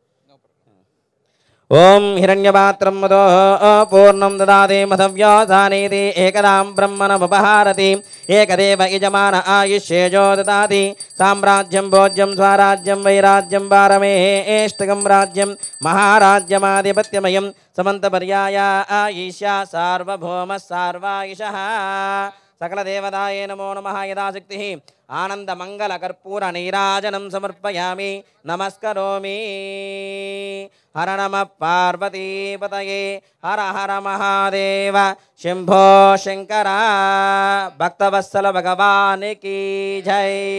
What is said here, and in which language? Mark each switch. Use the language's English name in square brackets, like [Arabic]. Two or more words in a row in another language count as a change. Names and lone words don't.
[Sanskrit] ఓం హిరణ్యపాత్రం మదో పూర్ణం దదాతి మధవ్యోసానేతి ఏకదాం బ్రహ్మణముపహారతి ఏకదేవ యజమాన ఆయుష్యేజో దదాతి. సామ్రాజ్యం భోజ్యం స్వరాజ్యం వైరాజ్యం వారమేష్టకం రాజ్యం మహారాజ్యమాధిపత్యమయం సమంతపర్యాయ ఈశా సార్వభౌమ సార్వాయుషః. సకల దేవతాయే నమో నమః యథాశక్తిః. आनन्दमङ्गलकर्पूरनीराजनं समर्पयामि नमस्करोमि हर नमः पार्वतीपतये हर हर महादेव शम्भो शङ्कर भक्तवत्सल [Hindi] भगवान् की जय